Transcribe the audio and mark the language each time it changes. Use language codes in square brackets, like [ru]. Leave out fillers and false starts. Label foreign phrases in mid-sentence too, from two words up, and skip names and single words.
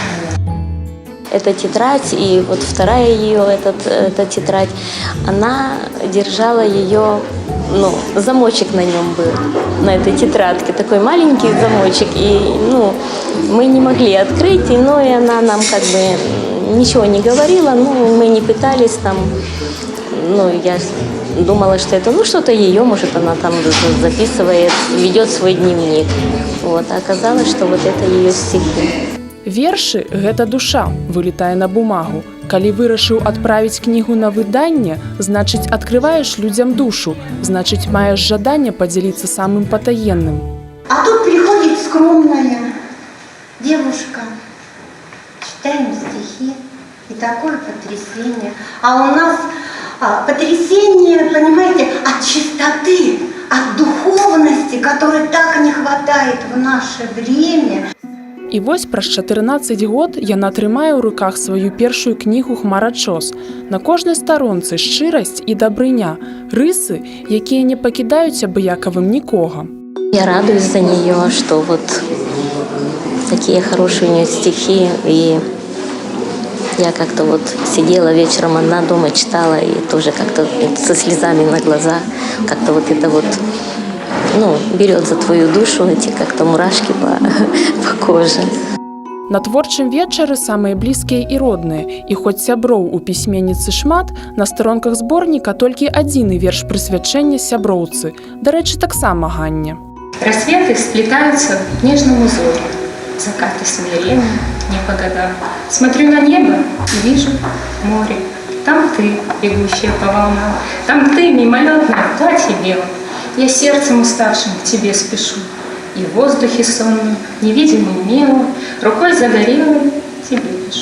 [ru] Эта тетрадь, и вот вторая ее, эта тетрадь, она держала ее, замочек на нем был, на этой тетрадке, такой маленький замочек, и, мы не могли открыть, и она нам как бы ничего не говорила, мы не пытались там, я думала, что это, что-то ее, может, она там записывает, ведет свой дневник, а оказалось, что вот это ее стихи. [be] Вершы – гэта душа, вылетае на бумагу. Калі вырашыў адправіць кнігу на выданне, значыць, адкрываеш людзям душу, значыць, маеш жаданне падзяліцца самым патаенным. [ru] А тут приходит скромная девушка, читаем стихи, и такое потрясение. А у нас потрясение, понимаете, от чистоты, от духовности, которой так не хватает в наше время. [be] І вось праз 14 год яна трымае ў руках сваю першую кнігу «Хмарачос». На кожнай старонцы шчырасць і дабрыня, рысы, якія не пакідаюць абыякавым нікога. [ru] Я радуюсь за нее, что вот такие хорошие у нее стихи, и я как-то вот сидела вечером одна дома, читала, и тоже как-то со слезами на глазах, как-то вот это вот берет за твою душу эти как-то мурашки по коже. [be] На творчым вечары самыя блізкія і родныя, і хоць сяброў у пісьменніцы шмат, на старонках зборніка толькі адзіны верш прысвячэння сяброўцы, дарэчы, таксама Ганне. [ru] Рассветы сплетаются в нежном узоре, закаты смиренны не по годам. Смотрю на небо и вижу море. Там ты, бегущая по волнам, там ты, мимолетная, в платье белом. Я сердцем уставшим к тебе спешу, и в воздухе сонным, невидимым мелом, рукой загорелой тебе пишу.